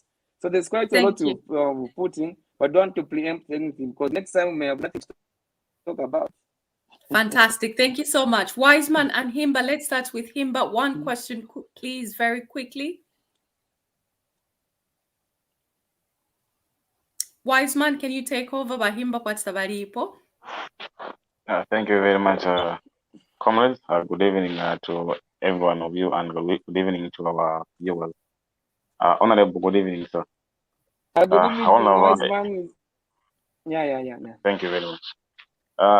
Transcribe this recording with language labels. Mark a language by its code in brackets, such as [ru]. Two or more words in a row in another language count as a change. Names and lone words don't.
[en] So there's quite a lot to put in, but don't want to preempt anything, because next time we may have nothing to talk about. Fantastic. Thank you so much. Wiseman and Himba, let's start with Himba. One question, please, very quickly. Wiseman, can you take over? [bem] Bahimba kwa tabaripo. [en] Thank you very much, comrades. Good evening to every one of you, and good evening to our viewers. Honorable, good evening, sir. Good evening, Wiseman. Yeah. Thank you very much.